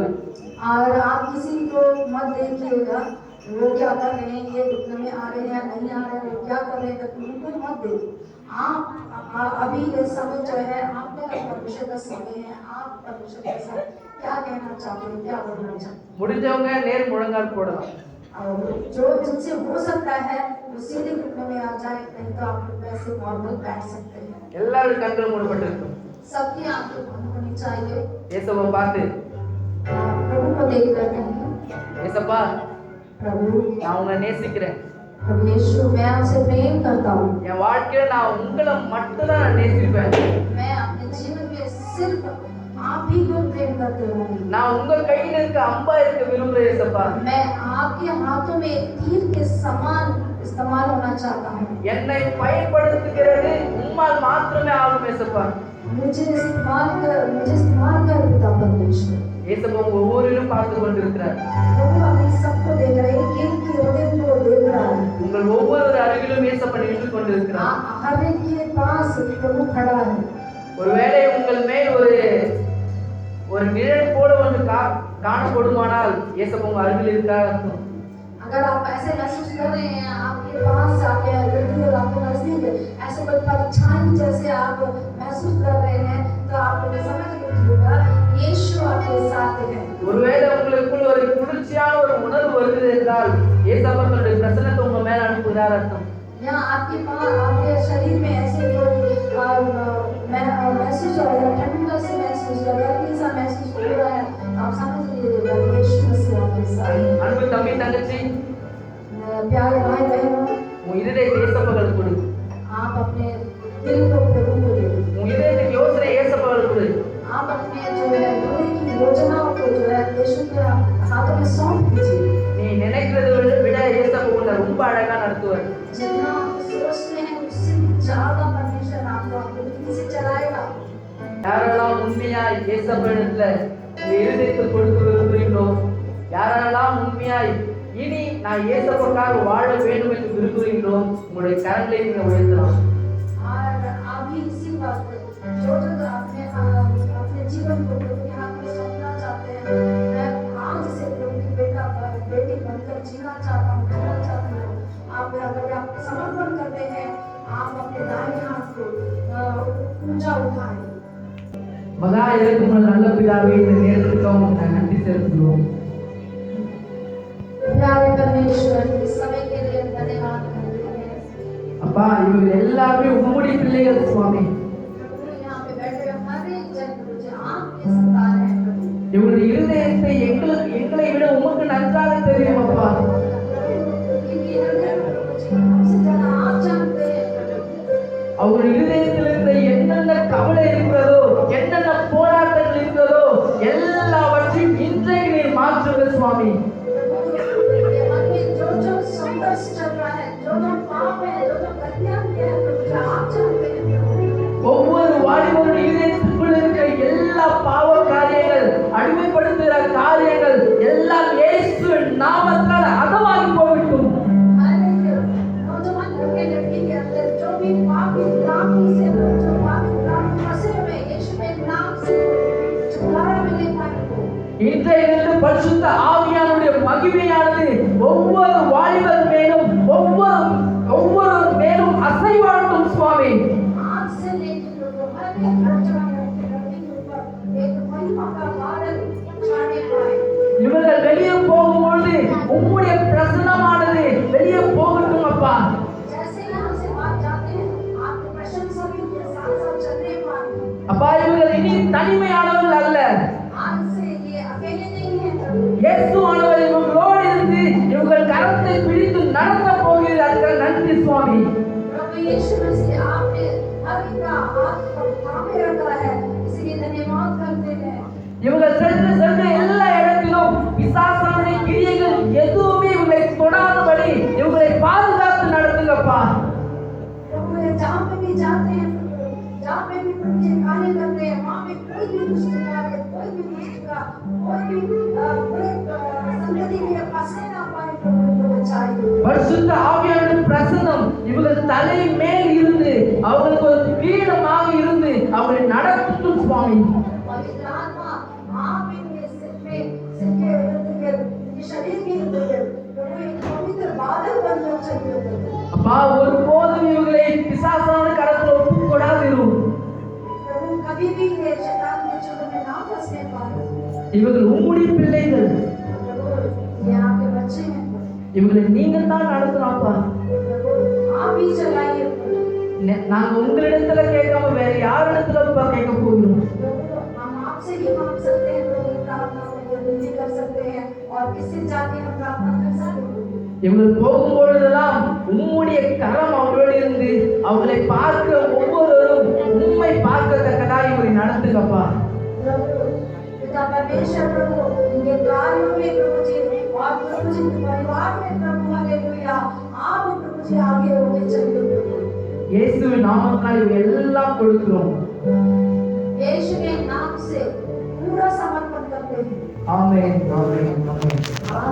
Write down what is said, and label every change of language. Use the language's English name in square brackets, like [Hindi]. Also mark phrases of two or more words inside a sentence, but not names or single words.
[Hindi] और आप किसी को मत देखिएगा वो क्या कर रहे हैं, ये घुटने में आ रहे हैं नहीं आ रहे हैं, वो क्या कर रहे हैं, उनको मत देखिए. आप अभी ये समय जो है आपका परमेश्वर का समय है. आप परमेश्वर के साथ क्या कहना चाहते हैं, क्या बोलना चाहते हैं. [Tamil] முடிஞ்சவங்க நேர் முழங்கால் போடலாம். [Hindi] जो जिनसे हो सकता है वो सीधे घुटने में आ जाए, नहीं तो आप वैसे नॉर्मल बैठ सकते हैं. [Tamil] எல்லாரோட கண்களும் மூடப்பட்டிருக்கு. [Hindi] सबकी आंखें बंद होनी चाहिए. [Tamil] ஏசப்பா பார்த்து, [Hindi] प्रभु को देख कर कहिए, [Tamil] ஏசப்பா [Hindi] प्रभु [Tamil] நான் உங்களை நேசிக்கிறேன். [Hindi] प्रभु यीशु मैं आपसे प्रेम करता हूँ. [Tamil] என் வாழ்க்கையில நான் உங்களை மட்டும் தான் நேசிப்பேன். [Hindi] मैं अपने जीवन में सिर्फ आप ही को प्रेम करते रहूँगी. [Tamil] நான் உங்க கையில இருக்க அம்பா இருக்க விரும்புறேன் ஏசப்பா. [Hindi] मैं आपके हाथों में तीर के समान इस्तेमाल होना चाहता हूँ. [Tamil] என்னை பயன்படுத்துகிறது உம்மால் மாத்திரமே ஆகும் ஏசப்பா. [Hindi] मुझे इस्तेमाल [Tamil] இயேசுவா உங்க ஒவ்வொருவரையும் பார்த்து கொண்டிருக்கிறார். [Hindi] प्रभु अभी सबको देख रहा है, एक एक के हृदय को देख रहा है। [Tamil] உங்கள் ஒவ்வொரு அருகிலும் இயேசுவா நின்று கொண்டிருக்கிறார். [Hindi] हर एक के पास प्रभु खड़ा है। [Tamil] ஒருவேளை உங்கள் மேல் ஒரு நிழல் போல ஒன்று காணப்படுமானால் இயேசுவா உங்க அருகில் இருக்கிறார் அர்த்தம். [Hindi] अगर आप ऐसे महसूस कर रहे हैं, आपके पास आपके नजदीक और आपके नजदीक ऐसे कोई परछाई जैसे आप महसूस कर रहे हैं, तो आप समझ लीजिएगा यीशु आपके साथ है। [Tamil] ஒருவேளை உங்களுக்குள் ஒரு குளிர்ச்சியான ஒரு உணர்வு வருகிறது என்றால் இயேசுவா தன்னுடைய பிரசன்னத்தை உங்க மேல அனுப்புகிறார் அர்த்தம். [Hindi] या आपके पास आपके शरीर में ऐसे कोई महसूस हो रहा है, ठंडा से महसूस हो रहा है, गर्मी सा महसूस हो रहा है, आप समझ लीजिएगा यीशु मसीह आपके साथ है। [Tamil] அன்பு தம்பி தங்கச்சி, [Hindi] प्यारे भाई बहनों, [Tamil] உன் இதயத்தை இயேசுவுக்கு கொடு. [Hindi] आप अपने दिल को प्रभु को दे दो। [Tamil] உன் இதயத்தின் யோசனை இயேசுவுக்கு கொடு. [Hindi] आप अपने जो है दूर की योजनाओं को जो है यीशु के हाथों में सौंप दीजिए। [Tamil] நீ நினைக்கிறதை விட இயேசுவா உன்னை ரொம்ப அழகா நடத்துவார். [Hindi] जितना आप सोचते हैं उससे ज्यादा परमेश्वर आपको अपनी रीति से चलाएगा। [Tamil] யாரெல்லாம் உண்மையாய் இயேசுவிடத்துல உங்க இருதயத்தை கொடுத்து விரும்புகிறீங்களோ, யாரெல்லாம் உண்மையாய் இனி நான் இயேசுவுக்காக வாழ வேண்டும் என்று விரும்புகிறீங்களோ, உங்களுடைய கரங்களை நீங்க உயர்த்தலாம். [Hindi] और आप भी इसी बात जो अपने जीवन को प्रभु के हाथ में सौंपना चाहते हैं, मैं आज से प्रभु की बेटी बनकर जीना चाहता हूँ। आप अगर आप समर्पण करते हैं, आप अपने दाहिने हाथ को ऊंचा उठाएं। [Tamil] மகா இறக்குமுள்ள நல்ல பிதாவே, இந்த நேரத்துக்காக நாங்கள் நன்றி செலுத்துகிறோம். [Hindi] प्यारे परमेश्वर, इस समय के लिए धन्यवाद करते हैं। [Tamil] அப்பா, இவங்க எல்லாருமே உம்முடைய பிள்ளைகள் சுவாமி. [Hindi] प्रभु यहाँ पे बैठे हर एक जन मुझे आपके संतान है। [Tamil] இவங்களுடைய இருதயத்தை எங்களை விட உமக்கு நன்றாக தெரியும் அப்பா. [Hindi] इनकी हृदय को हमसे ज्यादा आप जानते हैं। [Tamil] அவங்களுடைய இருதயத்தில் இருந்த என்னென்ன கவலை இருக்கிறதோ, என்னென்ன போராட்டங்கள் இருக்கிறதோ, எல்லாவற்றையும் இன்றைக்கு நீர் மாற்றுங்க சுவாமி. [Hindi] मन में जो संघर्ष चल रहा है, जो पाप है, जो गलतियां हैं, प्रभु आप जानते हैं। [Tamil] ஒவ்வொரு வாலிபருடைய இதயத்துக்குள் இருக்கிற எல்லா பாவ காரியங்கள், அடிமைப்படுத்துகிற காரியங்கள் எல்லாம் இயேசுவின் நாமத்தால் அதமாகி போகட்டும். [Hindi] नौजवान लड़के के अंदर जो भी पापी गुलामी से जो पापी गुलामी फंसे हुए, यीशु के नाम से छुटकारा मिले पाए। [Tamil] இன்றையிலிருந்து பரிசுத்த ஆவியானுடைய மகிமையானது ஒவ்வொரு வாலிபர் மேலும் ஒவ்வொரு மேலும் அசைவாட்டும் சுவாமி. [Hindi] आज से लेकर प्रभु हर एक नौजवान लड़के के ऊपर एक महिमा का बादल छाने पाए। [Tamil] இவர்கள் வெளியே போகும்போது உம்முடைய பிரசன்னமானது வெளியே போகட்டும் அப்பா. [Hindi] जैसे यहाँ से बात जाते हैं, आपकी प्रशंसा भी उनके साथ साथ चलने पाए। [Tamil] அப்பா, இவர்கள் இனி தனிமையானவர்கள் அல்ல. [Hindi] आज से ये अकेले नहीं है प्रभु। [Tamil] இயேசுவானவர் இவர்களோடு இருந்து இவர்கள் கரத்தை பிடித்து நடத்த போகிறார்கள். நன்றி சுவாமி. [Hindi] प्रभु यीशु मसीह आपने हर एक का हाथ थामे रखा है, इसलिए धन्यवाद करते हैं। [Tamil] இவர்கள் சென்ற எல்லா இடத்திலும் பிசாசானுடைய கிரியைகள் எதுவுமே இவங்களை தொடாதபடி இவங்களை பாதுகாத்து நடத்துங்கப்பா. [Hindi] प्रभु ये जहाँ पे भी जाते हैं, जहाँ पे भी उनके कार्य करते हैं, वहाँ पे कोई भी दुष्ट कार्य, कोई भी दुष्ट का कोई भी बुरे संगति में फंसे ना पाए। प्रभु इनको बचाइए। [Tamil] பரிசுத்த ஆவியானவரின் பிரசன்னம் இவர்கள் தலை மேல் இருந்து அவர்களுக்கு ஒரு பீடமாக இருந்து அவர்களை நடத்தும் சுவாமி. [Hindi] पवित्र आत्मा आप इनके सिर पे, सिर के इर्द-गिर्द, इनके शरीर के इर्द-गिर्द प्रभु एक पवित्र बादल बनकर चलिए। [Tamil] அப்பா, ஒருபோதும் இவர்களை பிசாசான கரத்தில் ஒப்புக் கொடாதிரும். [Hindi] प्रभु कभी भी ये शैतान के चक्कर में ना फंसने पाए। [Tamil] இவர்கள் உம்முடைய பிள்ளைகள். [Hindi] प्रभु ये आपके बच्चे हैं। [Tamil] இவர்களை நீங்க தான் நடத்தணும்ப்பா. [Hindi] प्रभु आप ही चलाइए। [Tamil] நாங்க உங்களிடத்துல கேட்காம வேற யாரிடத்துல கேட்க போகிறோம்? [Hindi] प्रभु हम आपसे ही मांग सकते हैं, प्रभु प्रार्थना को विनती कर सकते हैं और किससे जाके हम प्रार्थना कर सकते हैं। [Tamil] இவர்கள் போகும்பொழுதெல்லாம் உம்முடைய கரம் அவர்களோடு இருந்து அவர்களை பார்க்கிற ஒவ்வொருவரும் உண்மை பார்க்கத்தக்கதா இவரை நடத்துங்கப்பா. [Hindi] प्रभु पिता परमेश्वर प्रभु इनके कार्यों में प्रभु जी और प्रभु जी के परिवार में प्रभु हालेलुया आप प्रभु जी आगे होके चलिए। [Tamil] இயேசுவின் நாமத்தால் இவை எல்லாம் கொடுக்கிறோம். [Hindi] यीशु के नाम से पूरा समर्पण करते हैं। [Tamil] ஆமென் ஆமென் ஆமென்